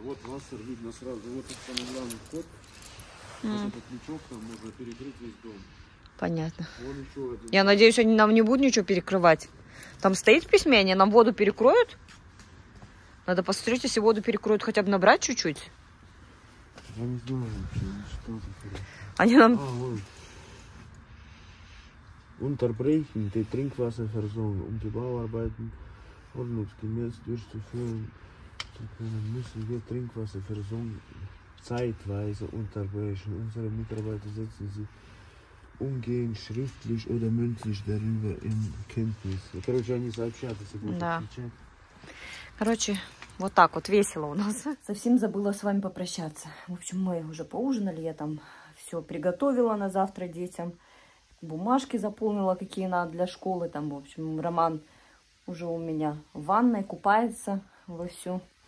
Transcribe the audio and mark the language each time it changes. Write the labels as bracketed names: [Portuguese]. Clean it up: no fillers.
[Russian] Вот Вассер видно сразу. Вот это самый главный вход. Вот этот лючок, там можно перекрыть весь дом. Понятно. Вон еще один. Я надеюсь, они нам не будут ничего перекрывать. Там стоит в письме, они нам воду перекроют? Надо посмотреть, если воду перекроют, хотя бы набрать чуть-чуть. Я не знаю вообще, что это хорошо. Они нам... вон. [German] Unterbrechen die Trinkwasserversorgung, die Bauarbeiten ordnungsgemäß durchzuführen zu können, müssen wir Trinkwasserversorgung zeitweise unterbrechen. Unsere Mitarbeiter setzen sich umgehend schriftlich oder mündlich darüber in Kenntnis. [Russian] Короче, они сообщат, если будут отвечать. Короче, вот так вот весело у нас. Совсем забыла с вами попрощаться. В общем, мы уже поужинали, я там все приготовила на завтра детям. Бумажки заполнила, какие надо для школы. Там, в общем, Роман уже у меня в ванной купается вовсю.